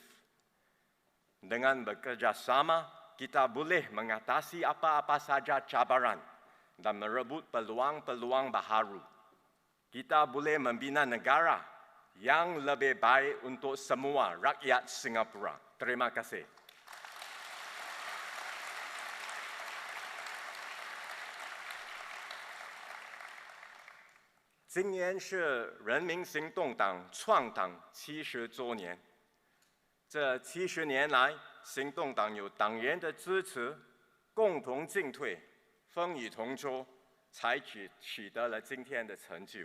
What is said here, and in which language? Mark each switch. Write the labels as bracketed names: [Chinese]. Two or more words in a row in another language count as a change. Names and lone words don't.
[Malay] Dengan bekerjasama, kita boleh mengatasi apa-apa saja cabaran dan merebut peluang-peluang baharu. Kita boleh membina negara yang lebih baik untuk semua rakyat Singapura. Terima kasih. [Chinese] 今年是人民行动党创党70周年。这70年来，行动党有党员的支持，共同进退，风雨同舟，才取得了今天的成就。